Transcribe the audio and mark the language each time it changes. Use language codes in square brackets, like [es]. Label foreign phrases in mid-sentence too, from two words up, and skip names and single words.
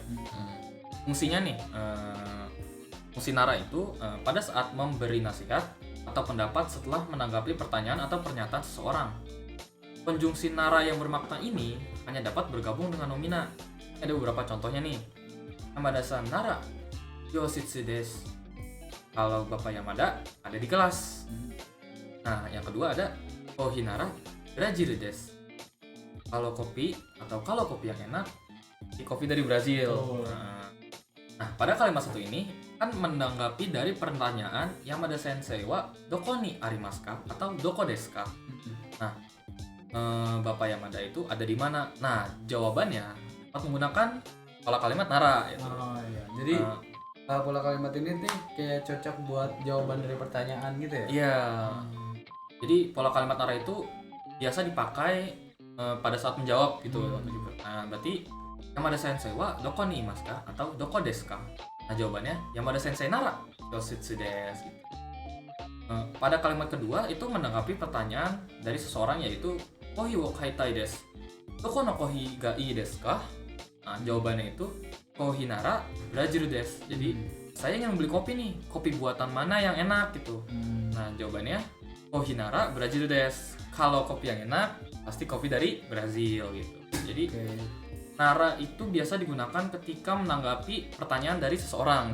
[id] Fungsinya nih, fungsi nara itu pada saat memberi nasihat atau pendapat setelah menanggapi pertanyaan atau pernyataan seseorang. Konjungsi nara yang bermakna ini hanya dapat bergabung dengan nomina. Ada beberapa contohnya nih. [ja] 山田さんなら教室です. [id] Kalau Bapak Yamada ada di kelas. Nah, yang kedua ada [ja] コーヒーならブラジルです. [id] Kalau kopi yang enak, kopi dari Brazil. Nah, pada kalimat satu ini kan menanggapi dari pertanyaan [ja] 山田先生はどこにありますか [id] atau [ja] どこですか. [id] Nah, Bapak Yamada itu ada di mana? Nah, jawabannya dapat menggunakan pola kalimat nara gitu. Iya. Jadi pola kalimat ini nih kayak cocok buat jawaban dari pertanyaan gitu ya? Iya. Jadi pola kalimat nara itu biasa dipakai pada saat menjawab gitu. Nah, berarti [ja] 山田先生はどこにいますか [id] atau [ja] どこですか? [id] Nah, jawabannya [ja] 山田先生なら教室です [id] gitu. Pada kalimat kedua itu menanggapi pertanyaan dari seseorang yaitu [ja] コーヒーを買いたいです. どこのコーヒーがいいですか? [id] Nah, jawabannya itu [ja] コーヒーならブラジルです. [id] Jadi saya ingin membeli kopi nih, kopi buatan mana yang enak gitu. Nah, jawabannya [ja] コーヒーならブラジルです. [id] Kalau kopi yang enak pasti kopi dari Brazil gitu. Jadi nara itu biasa digunakan ketika menanggapi pertanyaan dari seseorang.